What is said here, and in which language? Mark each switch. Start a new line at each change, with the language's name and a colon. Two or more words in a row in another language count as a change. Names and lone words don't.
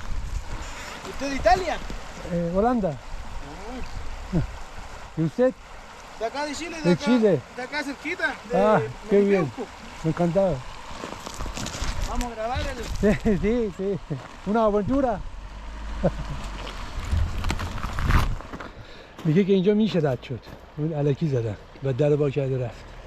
Spanish: ¿Usted de Italia? Holanda. ¿Y usted? De acá de Chile, De acá, Chile. de acá cerquita, de Ah, qué bien. Melipeuco. Encantado. Vamos a grabar el... Sí, sí, sí. Una aventura.
Persian: میگه که اینجا میشه رد شد. اون الکی زدن و در با کرده رفت.